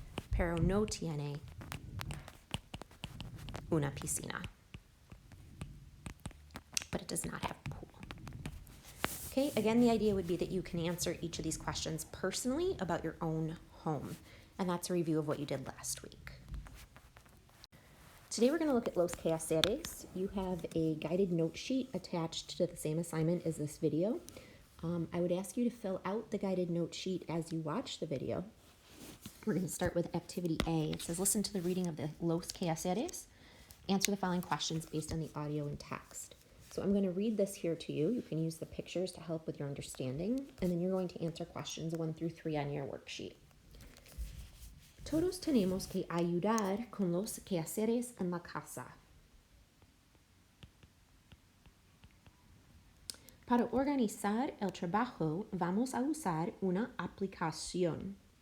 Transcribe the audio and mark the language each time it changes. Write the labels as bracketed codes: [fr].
[es] Pero no tiene una piscina. [en] But it does not have a pool. Okay, again, the idea would be that you can answer each of these questions personally about your own home. And that's a review of what you did last week. Today we're going to look at los quehaceres. You have a guided note sheet attached to the same assignment as this video. I would ask you to fill out the guided note sheet as you watch the video. We're going to start with activity A. It says, listen to the reading of the los quehaceres. Answer the following questions based on the audio and text. So I'm going to read this here to you. You can use the pictures to help with your understanding. And then you're going to answer questions 1 through 3 on your worksheet. [es] Todos tenemos que ayudar con los quehaceres en la casa. Para organizar el trabajo, vamos a usar una aplicación.